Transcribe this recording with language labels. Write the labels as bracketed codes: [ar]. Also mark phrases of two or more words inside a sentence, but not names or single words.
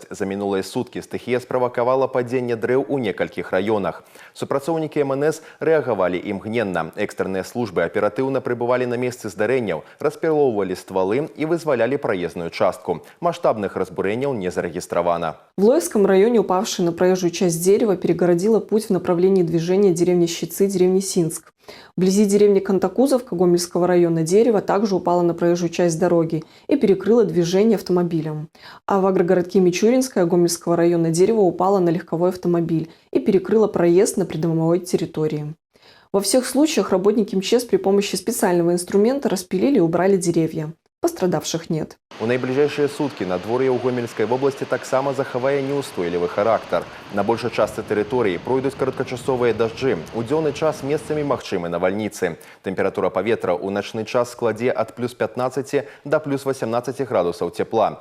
[be] За мінулыя суткі стыхія справакавала падзенне дрэў у некалькіх раёнах. Супрацоўнікі МНС рэагавалі імгненна. Экстрэнныя службы аператыўна прыбывалі на месцы здарэнняў, распілоўвалі ствалы і вызвалялі праезную частку. Маштабных разбурэнняў не зарэгістравана. [ru] В Лоевском районе упавшее на проезжую часть дерева перегородило путь в направлении движения деревни Щицы, деревни Синск. Вблизи деревни Кантакузовка Гомельского района дерево также упало на проезжую часть дороги и перекрыло движение автомобилем. А в агрогородке Мичуринское Гомельского района дерево упало на легковой автомобиль и перекрыло проезд на придомовой территории. Во всех случаях работники МЧС при помощи специального инструмента распилили и убрали деревья. Пострадавших нет. [be] У найбліжэйшыя суткі надвор'е ў Гомельскай вобласці таксама захавае неўстойлівы характар. На большай частцы тэрыторыі пройдуць кароткачасовыя дажджы. У дзённы час месцамі магчымы навальніцы. Тэмпература паветра ў начны час складзе ад плюс 15 да плюс 18 градусаў цепла.